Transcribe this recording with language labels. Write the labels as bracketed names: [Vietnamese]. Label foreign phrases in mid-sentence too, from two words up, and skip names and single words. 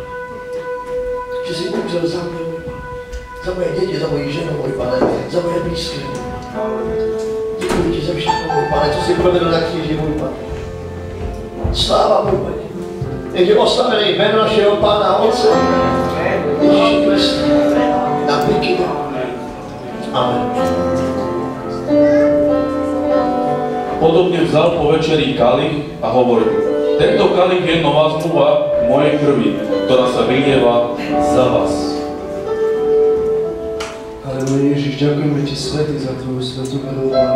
[Czech] Že jsi umřel za mě, můj Pane. Za moje děti, za moji ženu, můj Pane, za moje blízké. Děkuji Ti za všechno, můj Pane, co jsi provedl na kříži, můj Pane. Sláva, můj Pane. Nech je oslavený jméno našeho Pána a Otce Ježíše Krista na věky. Amen. [Slovak] Podobne vzal po večeri kalich a hovoril: tento kalich je nová zmluva mojej krvi, ktorá sa vylieva za vás. Halleluja, Ježiš, ďakujeme Ti, Svätý, za Tvoju svätú krv, Pane.